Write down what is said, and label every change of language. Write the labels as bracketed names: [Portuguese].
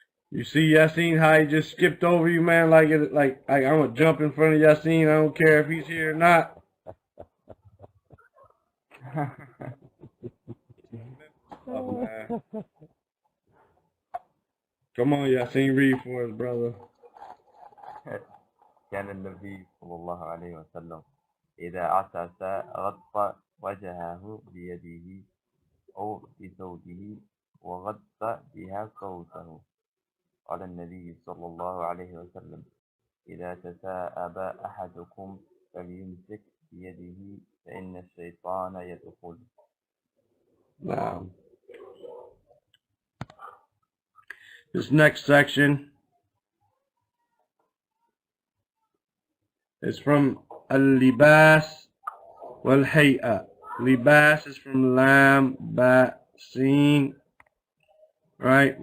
[English] You see Yasin, how he just skipped over you, man, like I'm gonna jump in front of Yasin, I don't care if he's here or not. Oh, man. Come on, Yasin, read for us, brother. [Arabic] كان النبي صلى الله عليه وسلم إذا عطس غطى وجهه بيده أو بثوبه وغطى بها صوته. قال النبي صلى الله عليه وسلم إذا تثاءب أحدكم فليمسك بيده فإن الشيطان يدخل. [English] Now, this next section is from al-libas wal-hay'a. Libas is from lam, ba, sin, right?